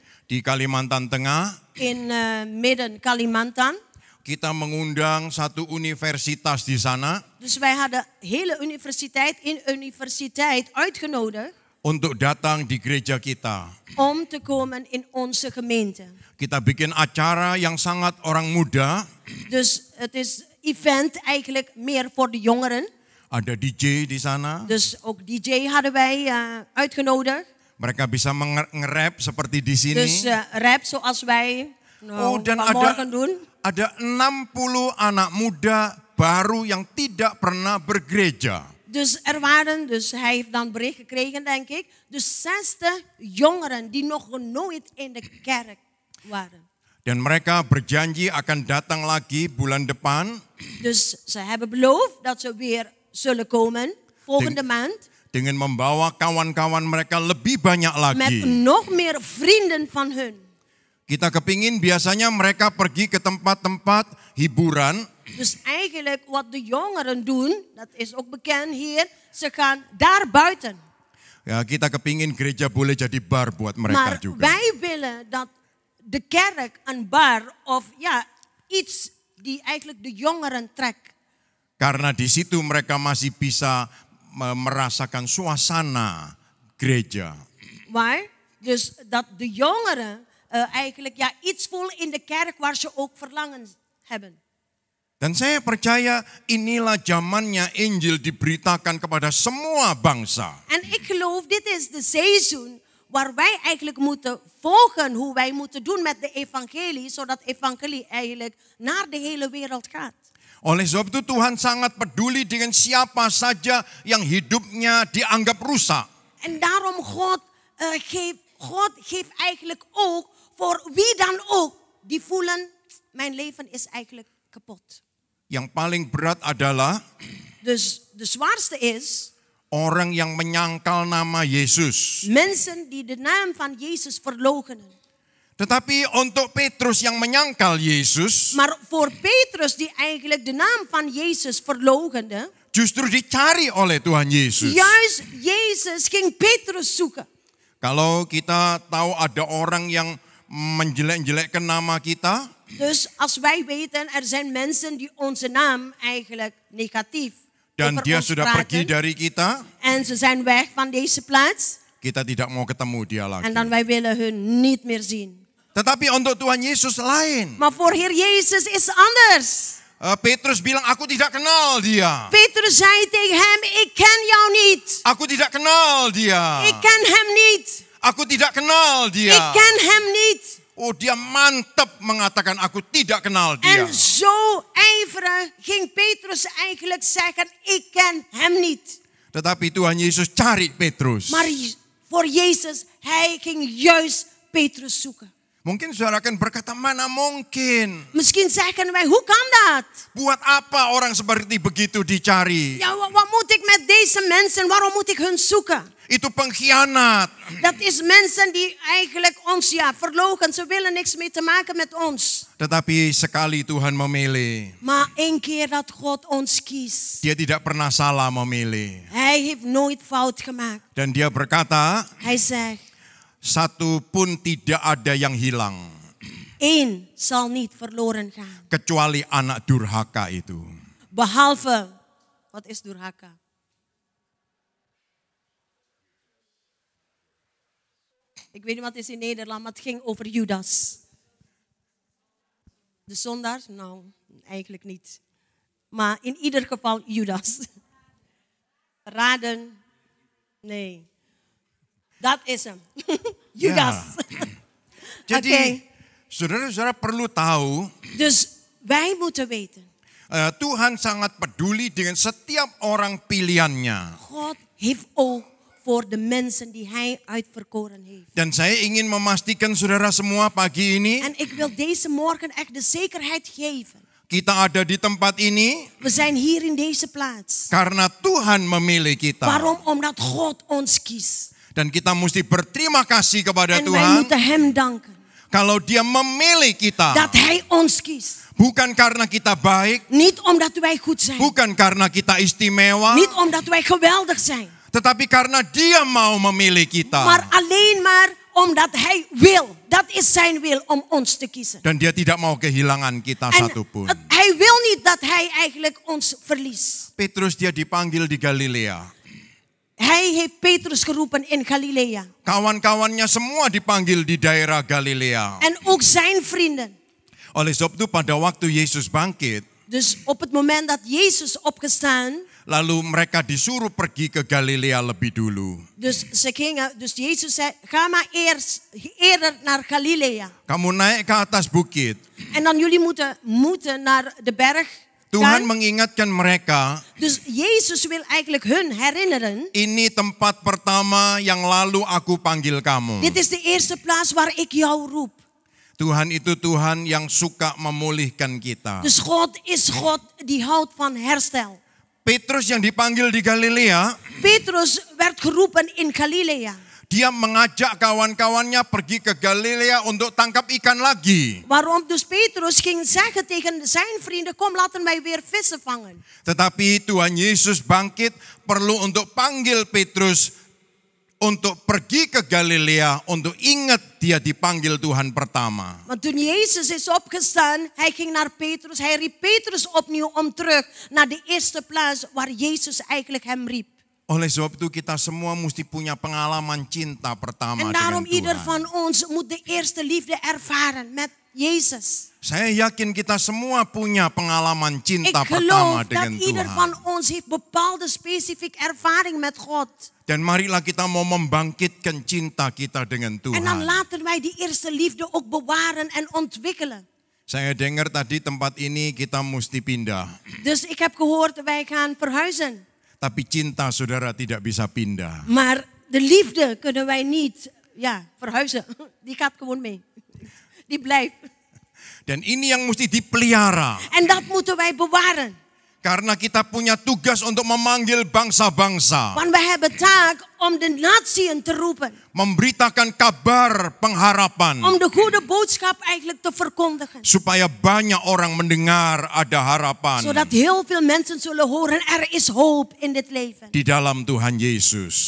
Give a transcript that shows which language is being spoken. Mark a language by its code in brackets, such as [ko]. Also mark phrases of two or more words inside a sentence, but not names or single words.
[id] Di Kalimantan Tengah, [nl] in midden Kalimantan. [id] kita mengundang satu universitas di sana [nl] Dus wij hadden hele universiteit uitgenodigd [id] untuk datang di gereja kita. [nl] om te komen in onze gemeente. [id] Kita bikin acara yang sangat orang muda, [nl] Dus het is event eigenlijk meer voor de jongeren. [id] ada DJ di sana. [nl] Dus ook DJ hadden wij uitgenodigd. [id] Mereka bisa nge-rap seperti di sini. [nl] Dus rap zoals wij [id] Dan [nl] vanmorgen doen. [id] ada 60 anak muda baru yang tidak pernah bergereja. [nl] Dus hij heeft dan bericht gekregen, denk ik. Dus 60 jongeren die nog nooit in de kerk waren. [id] Dan mereka berjanji akan datang lagi bulan depan. [nl] Dus ze hebben beloofd dat ze weer zullen komen volgende maand. [id] Dengan membawa kawan-kawan mereka lebih banyak [nl] Met [id] lagi. [nl] nog meer vrienden van hun. [id] Kita kepingin biasanya mereka pergi ke tempat-tempat hiburan. [nl] Dus eigenlijk wat de jongeren doen, dat is ook bekend hier. Ze gaan daar buiten. [id] Ya, kita kepingin gereja boleh jadi bar buat mereka [nl] Maar [id] juga. [nl] wij willen dat de kerk een bar of ja, iets die eigenlijk de jongeren trekt. [id] Karena di situ mereka masih bisa merasakan suasana gereja. [nl] Waar? Dus dat de jongeren eigenlijk ja, iets voelen in de kerk waar ze ook verlangen hebben. [id] Dan saya percaya inilah zamannya Injil diberitakan kepada semua bangsa. [nl] En ik geloof, dit is de seizoen waar wij eigenlijk moeten volgen hoe wij moeten doen met de evangelie, zodat evangelie eigenlijk naar de hele wereld gaat. [id] Oleh sebab itu Tuhan sangat peduli dengan siapa saja yang hidupnya dianggap rusak. [nl] En daarom God geeft eigenlijk ook voor wie dan ook die voelen, mijn leven is eigenlijk kapot. [id] Yang paling berat adalah [nl] Dus de zwaarste is [id] orang yang menyangkal nama Yesus. [nl] mensen die de naam van Jezus verloochenen. [id] Tetapi untuk Petrus yang menyangkal Yesus, [nl] Maar voor Petrus die eigenlijk de naam van Jezus verloochende, [id] justru dicari oleh Tuhan Yesus. [nl] juist Jezus ging Petrus zoeken. [id] Kalau kita tahu ada orang yang menjelek-jelekkan nama kita, [nl] Dus als wij weten, er zijn mensen die onze naam eigenlijk negatief [id] dan [nl] over [id] dia [nl] ons [id] sudah pergi [nl] praten. [id] dari kita, [nl] En ze zijn weg van deze plaats. [id] kita tidak mau ketemu dia [nl] En [id] lagi. [nl] dan wij willen hun niet meer zien. [id] Tetapi untuk Tuhan Yesus lain. [nl] Maar voor Heer Jezus is anders. [id] Petrus bilang, aku tidak kenal dia. [nl] Petrus zei tegen hem, ik ken jou niet. [id] Aku tidak kenal dia. [nl] Ik ken hem niet. [id] Aku tidak kenal dia. [nl] Ik ken hem niet. [id] Oh, dia mantap mengatakan aku tidak kenal dia. [nl] En zo ijverig ging Petrus eigenlijk zeggen, ik ken hem niet. [id] Tetapi Tuhan Yesus cari Petrus. [nl] Maar voor Jezus, hij ging juist Petrus zoeken. [id] Mungkin saudara akan berkata, mana mungkin. [nl] Misschien zeggen wij, hoe kan dat? [id] Buat apa orang seperti begitu dicari? [nl] Ja, wat moet ik met deze mensen? Waarom moet ik hun zoeken? [id] Itu pengkhianat. [nl] Dat is mensen die eigenlijk ons verloochenen. Ze willen niks mee te maken met ons. [id] Tetapi sekali Tuhan memilih. [nl] Maar één keer dat God ons kiest. [id] Dia tidak pernah salah memilih. [nl] Hij heeft nooit fout gemaakt. [id] Dan dia berkata, [nl] Hij zegt, [id] satu pun tidak ada yang hilang. [nl] één zal niet verloren gaan. [id] Kecuali anak durhaka itu. [nl] Behalve, wat is durhaka? Ik weet niet wat het is in Nederland, maar het ging over Judas. De zondaar? Nou, eigenlijk niet. Maar in ieder geval Judas. Raden? Nee. Dat is hem. Judas. [id] Jadi, [nl] Oké. [id] saudara-saudara perlu tahu, [nl] Dus wij moeten weten. [id] Tuhan sangat peduli dengan setiap orang pilihannya. [nl] God heeft oog voor de mensen die hij uitverkoren heeft. [id] Dan saya ingin memastikan saudara semua pagi ini, [nl] En ik wil deze morgen echt de zekerheid geven. [id] kita ada di tempat ini [nl] We zijn hier in deze plaats. [id] karena Tuhan memilih kita. [nl] Waarom? Omdat God ons kiest. [id] Dan kita mesti berterima kasih kepada [nl] En wij [id] Tuhan [nl] moeten hem danken. [id] kalau dia memilih kita. [nl] Dat hij ons kiest. [id] Bukan karena kita baik, [nl] Niet omdat wij goed zijn. [id] bukan karena kita istimewa, [nl] Niet omdat wij geweldig zijn. [id] tetapi karena dia mau memilih kita. [nl] Maar alleen maar Omdat hij wil. Dat is zijn wil om ons te kiezen. [id] Dan dia tidak mau kehilangan kita [nl] En [id] satupun. [nl] hij wil niet dat hij eigenlijk ons verliest. [id] Petrus dia dipanggil di Galilea. [nl] Hij heeft Petrus geroepen in Galilea. [id] Kawan-kawannya semua dipanggil di daerah Galilea. [nl] En ook zijn vrienden. [id] Oleh sebab itu pada waktu Yesus bangkit, [nl] Dus op het moment dat Jezus opgestaan. [id] lalu mereka disuruh pergi ke Galilea lebih dulu. [nl] Dus Jezus zei, ga maar eerder naar Galilea. [id] Kamu naik ke atas bukit. [nl] En dan jullie moeten naar de berg [id] Tuhan [nl] gaan. [id] mengingatkan mereka, [nl] Dus Jezus wil eigenlijk hun herinneren. [id] ini tempat pertama yang lalu aku panggil kamu. [nl] Dit is de eerste plaats waar ik jou roep. [id] Tuhan itu Tuhan yang suka memulihkan kita. [nl] Dus God is God die houdt van herstel. [id] Petrus yang dipanggil di Galilea, [nl] Petrus werd geroepen in Galilea. [id] dia mengajak kawan-kawannya pergi ke Galilea untuk tangkap ikan lagi. [nl] Waarom dus Petrus ging zeggen tegen zijn vrienden, kom laten wij weer vissen vangen. [id] Tetapi Tuhan Yesus bangkit perlu untuk panggil Petrus untuk pergi ke Galilea untuk ingat dia dipanggil Tuhan pertama. [nl] Want toen Jezus is opgestaan, hij ging naar Petrus. Hij riep Petrus opnieuw om terug naar de eerste plaats waar Jezus eigenlijk hem riep. [id] Oleh sebab itu kita semua mesti punya pengalaman cinta pertama [nl] En [id] dengan [nl] daarom ieder [id] Tuhan. [nl] van ons moet de eerste liefde ervaren met Jezus. [id] Saya yakin kita semua punya pengalaman [nl] Ik [id] cinta pertama [nl] geloof dat [id] dengan [nl] ieder [id] Tuhan. [nl] van ons heeft bepaalde specifieke ervaring met God. [id] Dan marilah kita mau membangkitkan cinta kita dengan [nl] En dan [id] Tuhan. [nl] laten wij die eerste liefde ook bewaren en ontwikkelen. Saya dengar tadi tempat ini kita mesti pindah. Dus ik heb gehoord, wij gaan verhuizen. Tapi cinta saudara tidak bisa pindah. Maar de liefde kunnen wij niet verhuizen. Die gaat gewoon mee. Die blijft. [id] Dan ini yang mesti dipelihara. [nl] En dat moeten wij bewaren. [id] Karena kita punya tugas untuk memanggil bangsa-bangsa. [nl] Want wij hebben taak om de natieën te roepen. [id] Memberitakan kabar pengharapan. [nl] Om de goede boodschap eigenlijk te verkondigen. [id] Supaya banyak orang mendengar ada harapan. [nl] Zodat heel veel mensen zullen horen, er is hoop in dit leven. [id] Di dalam Tuhan Yesus.